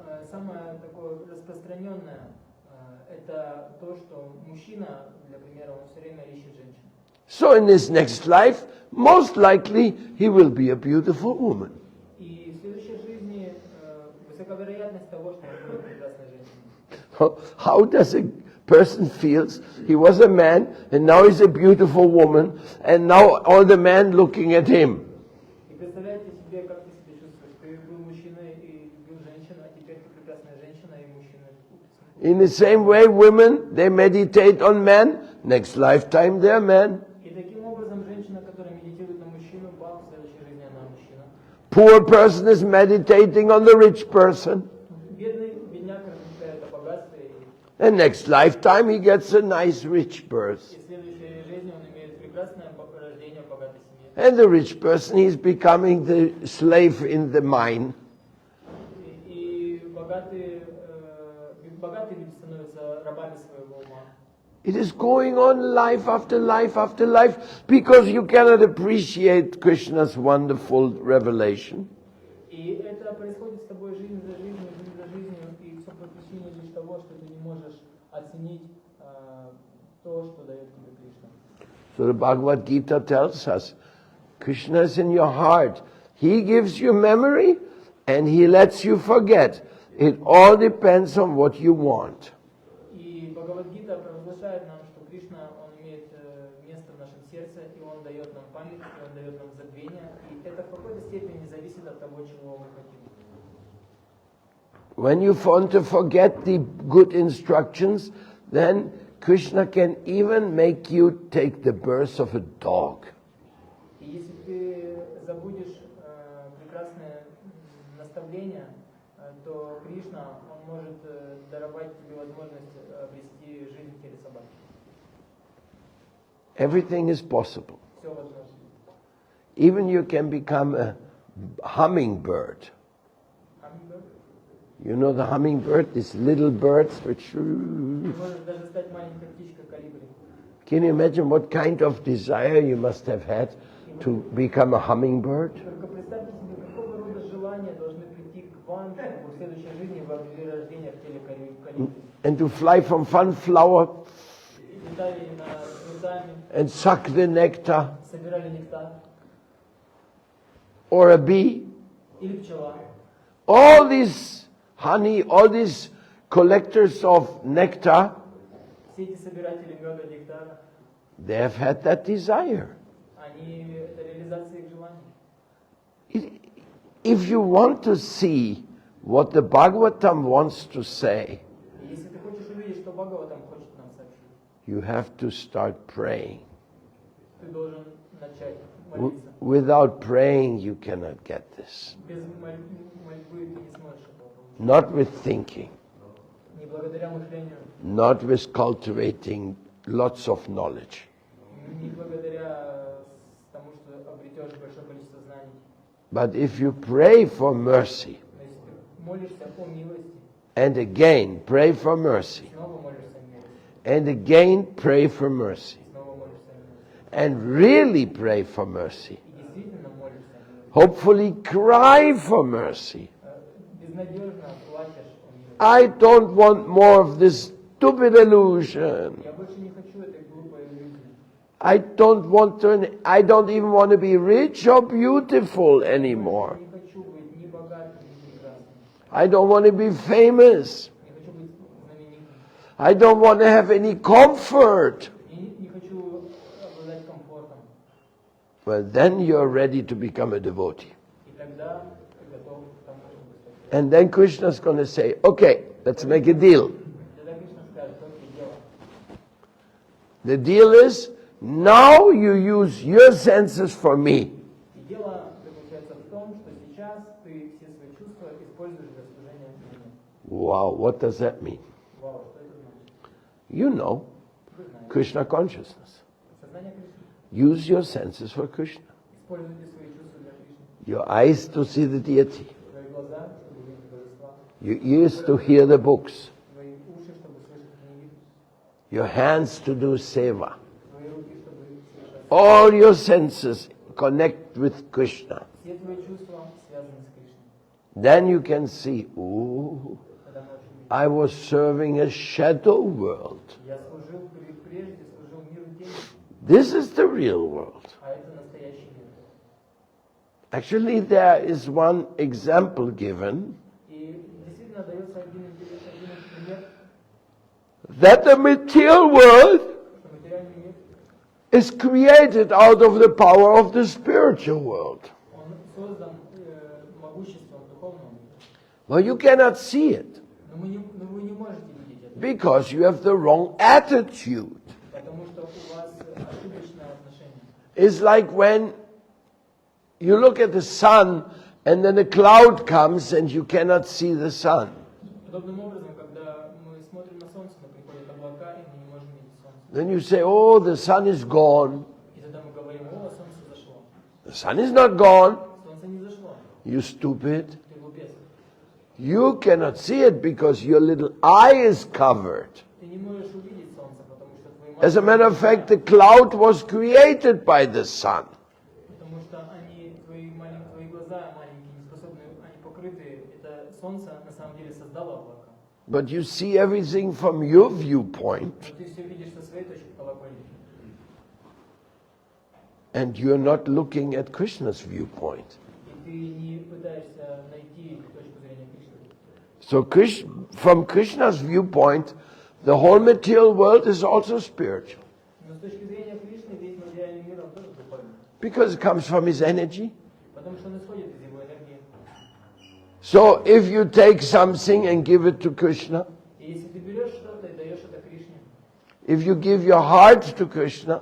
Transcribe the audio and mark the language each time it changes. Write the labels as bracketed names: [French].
[Russian] Самое такое распространенное, это то, что мужчина, для примера, он все время ищет женщину. [English] So in this next life, most likely he will be a beautiful woman. [Russian] И в следующей жизни высока вероятность того, что он будет прекрасной женщиной. [English] How does a person feels? He was a man, and now he's a beautiful woman, and now all the men looking at him. [Russian] И представляете себе, как ты себя чувствуешь? Ты был мужчиной и любил женщину, а теперь ты прекрасная женщина, и мужчина. [English] In the same way, women, they meditate on men. Next lifetime, they're men. [Russian] И таким образом женщина, которая медитирует на мужчину, в следующей жизни она мужчина. [English] Poor person is meditating on the rich person. [Russian] Бедняк размышляет о богатстве, [English] And next lifetime, he gets a nice rich birth. [Russian] и в следующей жизни он имеет прекрасное рождение в богатой семье. [English] And the rich person, he's becoming the slave in the mine. [Russian] И богатые люди становятся рабами своего ума. [English] It is going on life after life after life because you cannot appreciate Krishna's wonderful revelation. [Russian] И это происходит с тобой жизнь за жизнью, и все по причине лишь того, что ты не можешь оценить то, что дает тебе Кришна. [English] So the Bhagavad Gita tells us, Krishna is in your heart. He gives you memory and he lets you forget. It all depends on what you want. [Russian] И Бхагавад-гита провозглашает нам, что Кришна, он имеет место в нашем сердце, и он дает нам память, и он дает нам забвение, и это в какой-то степени зависит от того, чего мы хотим. [English] When you want to forget the good instructions, then Krishna can even make you take the birth of a dog. [Russian] И если ты забудешь прекрасное наставление, то Кришна, он может даровать тебе возможность обрести жизнь в теле собаки. [English] Everything is possible. [Russian] Все возможно. [English] Even you can become a hummingbird. Hummingbird? You know the hummingbird, these little birds which... [Russian] Ты можешь даже стать маленькой птичкой колибри. [English] Can you imagine what kind of desire you must have had to become a hummingbird? [Russian] Только представьте себе, желания должны прийти к вам, чтобы в следующей жизни вы обрели рождение в теле Калиты. [English] and to fly from one flower [Russian] Летали над цветами, [English] and suck the nectar, [Russian] собирали нектар. [English] or a bee. [Russian] Или пчела. [English] All these honey, all these collectors of nectar, [Russian] Все эти собиратели меда, нектара, [English] they have had that desire. [Russian] они, это реализация их желаний. [English] If you want to see what the Bhagavatam wants to say, [Russian] И если ты хочешь увидеть, что Бхагаватам хочет нам сообщить, [English] you have to start praying. [Russian] ты должен начать молиться. [English] Without praying, you cannot get this. [Russian] Без мольбы ты не сможешь этого получить. [English] Not with thinking, [Russian] Не благодаря мышлению, [English] not with cultivating lots of knowledge. [Russian] не благодаря тому, что обретешь большое количество знаний. [English] But if you pray for mercy, [Russian] Но если ты молишься о милости, [English] and again pray for mercy, [Russian] снова молишься о милости, [English] and again pray for mercy, [Russian] снова молишься о милости, [English] and really pray for mercy, [Russian] и действительно молишься о милости, [English] hopefully cry for mercy. [Russian] безнадежно плачешь о милости. [English] I don't want more of this stupid illusion. [Russian] Я больше не хочу этой глупой иллюзии. [English] I don't even want to be rich or beautiful anymore. [Russian] Не хочу быть ни богатым, ни прекрасным. [English] I don't want to be famous. [Russian] Не хочу быть знаменитым. [English] I don't want to have any comfort. [Russian] И не хочу обладать комфортом. [English] Well, then you're ready to become a devotee. [Russian] И тогда ты готов к тому, чтобы стать. [English] And then Krishna's going to say, okay, let's make a deal. [Russian] Тогда Кришна скажет, окей, дело. [English] The deal is, now you use your senses for me. [Russian] И дело заключается в том, что сейчас ты все свои чувства используешь для служения мне. [English] Wow, what does that mean? [Russian] Вау, что это значит? [English] You know, [Russian] Вы знаете. [English] Krishna consciousness. [Russian] Сознание Кришны. [English] Use your senses for Krishna. [Russian] Используйте свои чувства для Кришны. [English] Your eyes to see the deity. [Russian] Твои глаза, чтобы видеть божества. [English] Your ears to hear the books. [Russian] Твои уши, чтобы слышать книги. [English] Your hands to do seva. [Russian] Твои руки, чтобы совершать. [English] All your senses connect with Krishna. [Russian] Все твои чувства связаны с Кришной. [English] Then you can see, ooh, [Russian] Тогда можешь увидеть. [English] I was serving a shadow world. [Russian] Я служил, прежде служил миру тени, [English] This is the real world. [Russian] а это настоящий мир. [English] Actually, there is one example given [Russian] И действительно дается один пример, [English] that the material world [Russian] что материальный мир, [English] is created out of the power of the spiritual world. [Russian] он создан могуществом духовного мира. [English] Well, you cannot see it [Russian] Но вы не можете видеть это, [English] because you have the wrong attitude. [Russian] потому что у вас ошибочное отношение. [English] It's like when you look at the sun and then a cloud comes and you cannot see the sun. [Russian] Подобным образом, когда мы смотрим на солнце, но приходят облака, и мы не можем видеть солнце. [English] Then you say, oh, the sun is gone. [Russian] И тогда мы говорим, о, солнце зашло. [English] The sun is not gone. [Russian] Солнце не зашло. [English] You stupid. [Russian] Ты глупец. [English] You cannot see it because your little eye is covered. [Russian] Ты не можешь увидеть солнце, потому что твои [English] As a matter of fact, the cloud was created by the sun. [Russian] Потому что твои глаза маленькие, не способны, они покрыты. Это солнце на самом деле создало облака. [English] But you see everything from your viewpoint, [Russian] Но ты все видишь со своей точки колокольни. [English] and you're not looking at Krishna's viewpoint. [Russian] И ты не пытаешься найти точку зрения Кришны. [English] So from Krishna's viewpoint, the whole material world is also spiritual [Russian] Но с точки зрения Кришны весь материальный мир он тоже духовный. [English] because it comes from his energy. [Russian] Потому что он исходит из его энергии. [English] So if you take something and give it to Krishna, [Russian] И если ты берешь что-то и даешь это Кришне, [English] if you give your heart to Krishna,